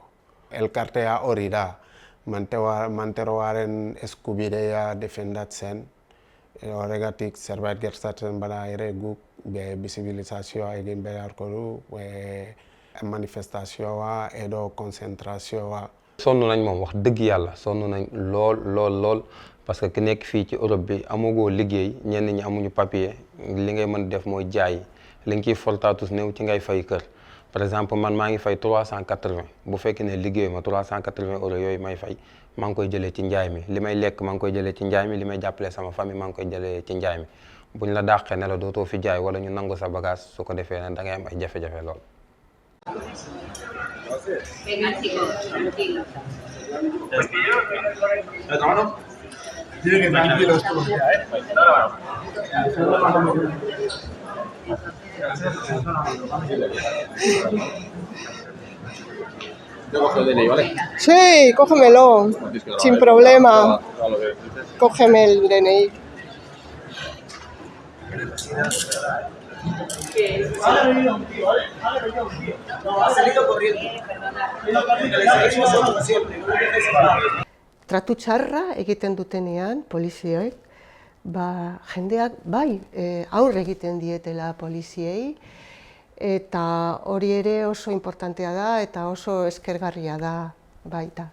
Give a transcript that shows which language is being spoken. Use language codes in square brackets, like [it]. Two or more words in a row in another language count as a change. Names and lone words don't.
[eu] Elkartea hori da, manteroaren eskubidea defendatzen, horregatik zerbait gertatzen bada ere guk bizibilizazioa egin beharko du, manifestazioa edo konzentrazioa. [wo] sonn nañ moom wax dëgg yàlla sonn nañ lool [fr] parce que [wo] ki nekk fii ci Europe bi amugoo liggéey ñenn ñi amuñu papier li ngay mën def mooy jaay li nga ciy fortaatus néew ci ngay fay kër [fr] par exemple [wo] man maa ngi fay 380 bu fekkee ne liggéey ma 380 € yooyu may fay maa ngi koy jëlee ci njaay mi li may lekk maa ngi koy jëlee ci njaay mi li may jàppale sama famille maa ngi koy jëlee ci njaay mi buñ la dàqee ne la dootoo fi jaay wala ñu nangu sa bagage su ko defee ne da ngay am ay jafe-jafe lool. [es] Venga, chicos, tranquilos. Tiene que tranquilos todos ya, Yo cojo el DNI, ¿vale? Sí, cógemelo, sin problema. Cógeme el DNI. [eu] Tratu txarra egiten dutenean polizioek, jendeak aurre egiten dietela poliziei, eta hori ere oso importantea da eta oso eskergarria da baita.